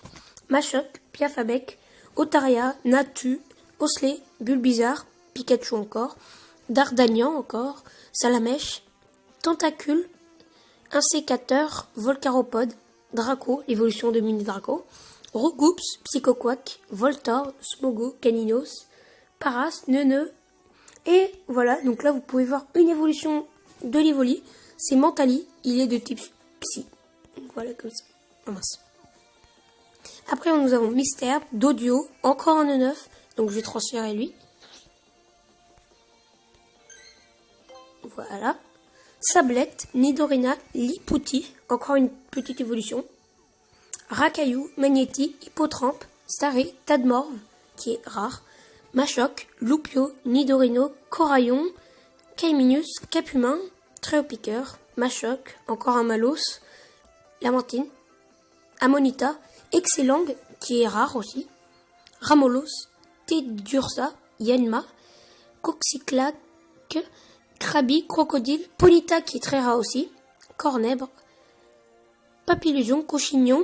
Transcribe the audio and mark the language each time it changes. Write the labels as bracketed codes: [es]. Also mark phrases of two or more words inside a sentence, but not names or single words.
[fr] Machoc, Piafabec, Otaria, Natu, Osley, Bulbizarre, Pikachu encore, Dardanian encore, Salamèche, Tentacule, Insécateur, Volcaropode, Draco, l'évolution de Mini Draco, Roughoups, Psychoquack, Voltor, Smogo, Caninos, Paras, Neuneu. Et voilà, donc là vous pouvez voir une évolution de l'Evoli. C'est Mentali, il est de type Psy. Voilà comme ça. Oh mince. Après nous avons Mystère, Dodio, encore un E9. Donc je vais transférer lui. Voilà. Sablette, Nidorina, Lipouti, encore une petite évolution. Racaillou, Magnéti, Hippotrampe, Staré, Tadmorve, qui est rare. Machoc, Loupio, Nidorino, Coraillon, Caiminus, Capumin, Tréopiqueur, Machoc, encore un Malos, Lamentine, Amonita, Excellang, qui est rare aussi, Ramolos, Tedursa, Yanma, Coxyclac, Krabi, Crocodile, Ponyta, qui est très rare aussi, Cornèbre, Papillusion, Cochignon.